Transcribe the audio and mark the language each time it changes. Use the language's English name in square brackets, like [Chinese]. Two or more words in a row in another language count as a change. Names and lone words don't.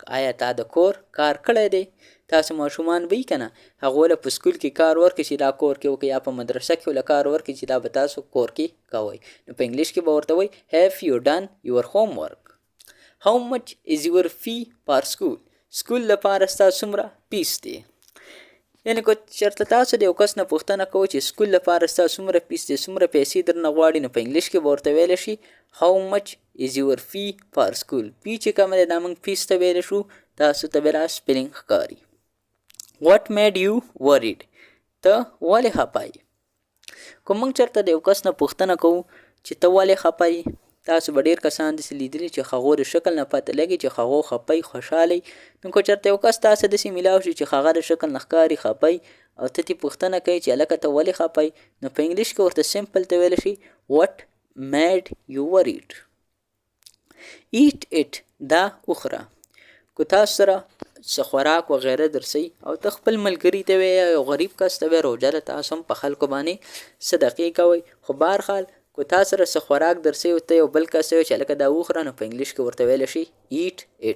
[Pashto] آیا تا د کور کار کړی دی؟ تاسو ماشومان به که نه هغو له په سکول کې کار ورکړي چې دا کور کې وکړي یا په مدرسه کې له کار ورکړي چې دا به تاسو کور کې کوئ نو په انګلیش کې به ورته وایي [English] Have you done your homework؟ How much is your fee per school؟ [Pashto] سکول لپاره ستاسو څومره فیس دی؟ یعنې که چېرته تاسو د یو کس نه پوښتنه کوئ چې سکول لپاره ستا څومره فیس دی څومره پیسې درنه غواړي نو په انګلیش کې به ورته ویلی شي [English] How much is your fee per school؟ [Pashto] فی چې کومه دی دا موږ فیس ته ویلی شو تاسو ته بیا سپیلنګ ښکاري. [English] What made you worried؟ [Pashto] ته ولې خفه یې؟ که موږ چېرته د یو کس نه پوښتنه کوو چې ته ولې خفه یې تاسو به ډېر کسان داسې لیدلي چې هغو د شکل نه پته لګي چې هغو خفه یي خوشحاله یي. نو که چېرته یو کس تاسو داسې میلاو شي چې هغه د شکل نه ښکاري خفه یي او ته ترې پوښتنه کوي چې هلکه ته ولې خفه یي نو په انګلیش کې ورته سمپل ته ویلی شي [English] What made you worried؟ Eat it [Pashto] دا وخوره. که تاسو سره څه خوراک وغیره درسئ او ته خپل ملګري ته وایې یا یو غریب کس ته وایې روژه ده تاسو هم په خلکو باندې صدقې کوئ خو بهرحال که تا سره څه خوراک درسئ او ته یو بل کس وایې چې هلکه دا وخوره نو په انګلیش کې ورته ویلی شي [English] Eat it.